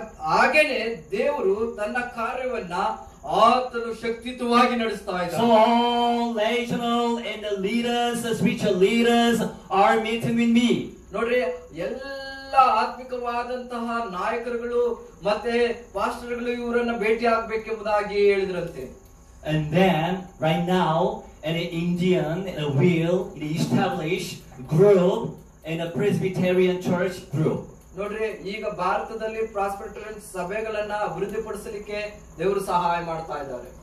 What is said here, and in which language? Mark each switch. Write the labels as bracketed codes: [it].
[kn] ಹಾಗೇನೆ ದೇವರು ತನ್ನ ಕಾರ್ಯವನ್ನ ಆತನು ಶಕ್ತಿಯುತವಾಗಿ ನಡೆಸ್ತಾ ಇದ್ದಾನೆ. [en] So all national and the leaders, the spiritual leaders are meeting with me. [kn] ನೋಡ್ರಿ, ಎಲ್ಲ ಆತ್ಮಿಕವಾದಂತಹ ನಾಯಕರುಗಳು ಮತ್ತೆ ಪಾಸ್ಟರ್ಗಳು ಇವರನ್ನ ಭೇಟಿ ಆಗ್ಬೇಕೆಂಬುದಾಗಿ ಹೇಳಿದ್ರಂತೆ. [en] And then right now an Indian will establish group in a Presbyterian church group. [kn] ನೋಡ್ರಿ, ಈಗ ಭಾರತದಲ್ಲಿ ಪ್ರಾಸ್ಪೆರಿಟರಿಯನ್ ಸಭೆಗಳನ್ನ ಅಭಿವೃದ್ಧಿಪಡಿಸಲಿಕ್ಕೆ ದೇವರು ಸಹಾಯ ಮಾಡ್ತಾ ಇದ್ದಾರೆ.